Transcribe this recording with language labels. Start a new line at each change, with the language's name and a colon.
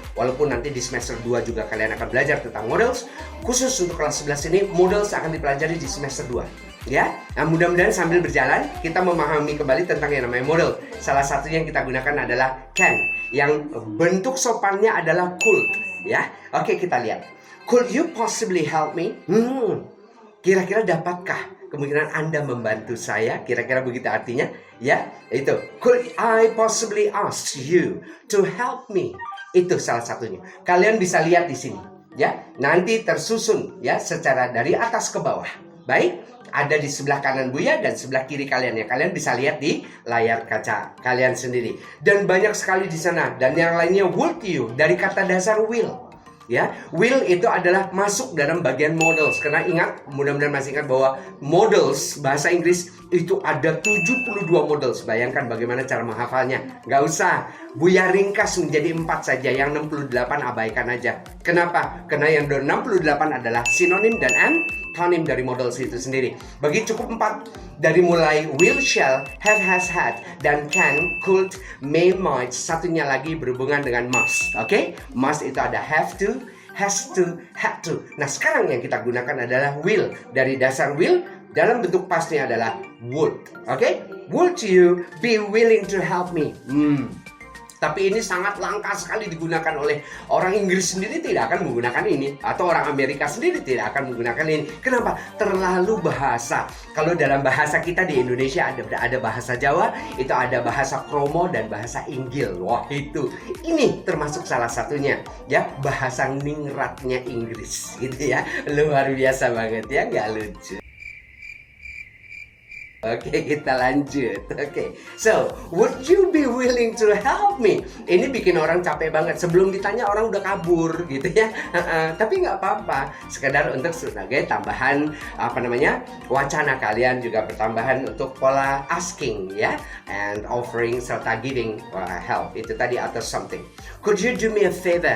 Indonesian: Walaupun nanti di semester 2 juga kalian akan belajar tentang models. Khusus untuk kelas 11 ini models akan dipelajari di semester 2. Ya, nah, mudah-mudahan sambil berjalan kita memahami kembali tentang yang namanya model. Salah satunya yang kita gunakan adalah can, yang bentuk sopannya adalah could. Ya, oke, kita lihat.
English: Could you possibly help me?
Indonesian: Kira-kira dapatkah kemungkinan Anda membantu saya? Kira-kira begitu artinya. Ya, itu.
English: Could I possibly ask you to help me?
Indonesian: Itu salah satunya. Kalian bisa lihat di sini. Ya, nanti tersusun ya secara dari atas ke bawah. Baik, ada di sebelah kanan Buya dan sebelah kiri kalian ya. Kalian bisa lihat di layar kaca kalian sendiri. Dan banyak sekali di sana. Dan yang lainnya would you dari kata dasar will. Ya, will itu adalah masuk dalam bagian models. Karena ingat, mudah-mudahan masih ingat bahwa models bahasa Inggris itu ada 72 models. Bayangkan bagaimana cara menghafalnya. Nggak usah, Buya ringkas menjadi 4 saja. Yang 68 abaikan aja. Kenapa? Karena yang 68 adalah sinonim dan antonym dari models itu sendiri. Bagi cukup 4. Dari mulai will, shall, have, has, had, dan can, could, may, might. Satunya lagi berhubungan dengan must. Oke? Must itu ada have to, has to, had to. Nah, sekarang yang kita gunakan adalah will. Dari dasar will, dalam bentuk pastnya adalah would. Oke?
English: Would you be willing to help me?
Indonesian: Tapi ini sangat langka sekali digunakan oleh orang Inggris sendiri, tidak akan menggunakan ini. Atau orang Amerika sendiri tidak akan menggunakan ini. Kenapa? Terlalu bahasa. Kalau dalam bahasa kita di Indonesia ada bahasa Jawa, itu ada bahasa Kromo dan bahasa Inggil. Wah, itu. Ini termasuk salah satunya. Ya, bahasa ningratnya Inggris. Gitu ya. Luar biasa banget ya, nggak lucu. Oke, kita lanjut.
English: Oke, so would you be willing to help me?
Indonesian: Ini bikin orang capek banget. Sebelum ditanya orang udah kabur, gitu ya. Tapi nggak apa-apa. Sekedar untuk sebagai tambahan wacana kalian juga pertambahan untuk pola asking ya, and offering serta giving help. Itu tadi atau
English: something. Could you do me a favor?